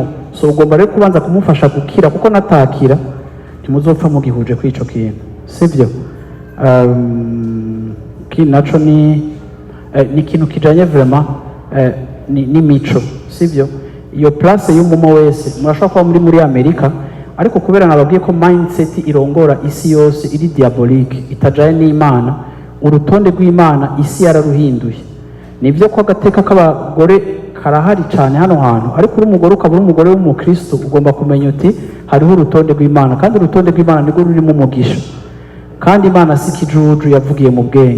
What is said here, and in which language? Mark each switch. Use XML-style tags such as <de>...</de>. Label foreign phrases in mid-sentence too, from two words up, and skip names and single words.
<rn>So ugomba rero kubanza kumufasha gukira, kuko natakira ntimuzopfa mugihuje kw'ico kintu, sivyo? Naco ni ikintu kijanye vraiment ni mico, sivyo? Iyo place y'umumo wese murashobora kuba muri Amerika, ariko kubera nababwiye ko mindset irongora isi yose iri diabolique, itajaye n'Imana, urutonde rw'Imana isi yararuhinduye. Nibyo ko agateka k'abagore karahari cyane hano hantu, ariko uri umugore ukaba uri umugore w'umukristo ugomba kumenya uti hariho urutonde rw'Imana, kandi urutonde rw'Imana nirwo rurimo umugisha, kandi Imana si kijuju yavugiye mu bwenge.</rn>